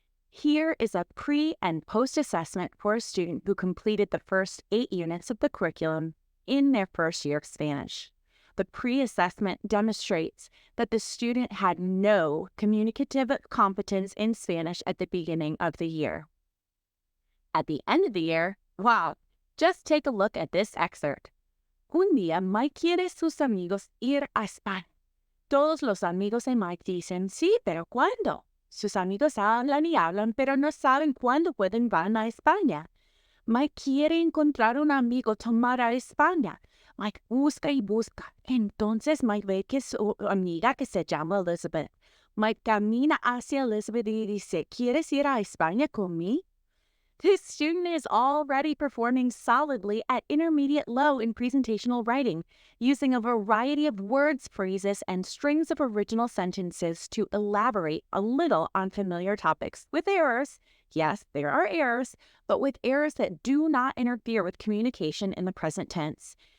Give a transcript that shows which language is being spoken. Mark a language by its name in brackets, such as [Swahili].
[English] Here is a pre- and post-assessment for a student who completed the first 8 units of the curriculum in their first year of Spanish. The pre-assessment demonstrates that the student had no communicative competence in Spanish at the beginning of the year. At the end of the year, wow, just take a look at this excerpt. [Spanish] Un día Mike quiere sus amigos ir a España. Todos los amigos de Mike dicen, sí, pero ¿cuándo? Sus amigos hablan y hablan, pero no saben cuándo van a España. Mike quiere encontrar un amigo tomar a España. Mike busca y busca. Entonces Mike ve que su amiga que se llama Elizabeth. Mike camina hacia Elizabeth y dice, ¿quieres ir a España conmigo? [English] This student is already performing solidly at intermediate low in presentational writing, using a variety of words, phrases, and strings of original sentences to elaborate a little on familiar topics, with errors. Yes, there are errors, but with errors that do not interfere with communication in the present tense.